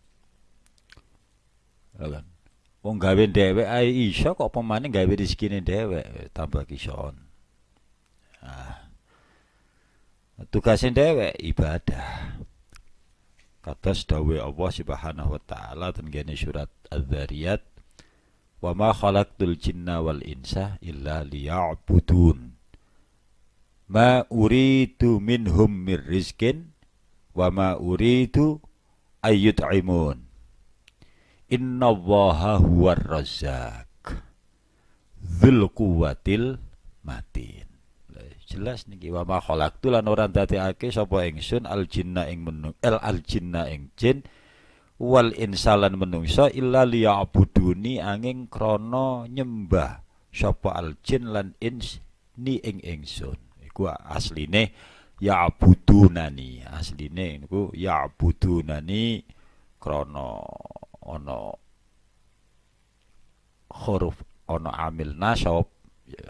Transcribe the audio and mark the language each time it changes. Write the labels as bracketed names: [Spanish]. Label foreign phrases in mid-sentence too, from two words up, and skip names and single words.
[Javanese] Lha kan. Wong gawe dhewek ae iso kok pemane gawe rezekine dhewek tambah kison. Tugasin dhewek ibadah. Kados dawuh Allah [Arabic] سبحانه وتعالى [Javanese] tengene surat Az-Zariyat, [Arabic] "وما خلقت الجن والإنس إلا ليعبدون. ما أريد منهم من رزق وما أريد أن يطعمون. إن الله هو الرزاق ذو القوة المتين." [Javanese] Jelas niki [Arabic] وما خلقت [Javanese] lan ora dadekake sapa ingsun al jinna ing jin wal insalan menungsa illa liya'buduni angin krana nyembah sapa al jin lan ins ni ing ingsun. Iku asline ya'budunani, asline niku ya'budunani krana ana huruf ana amil nasab ya.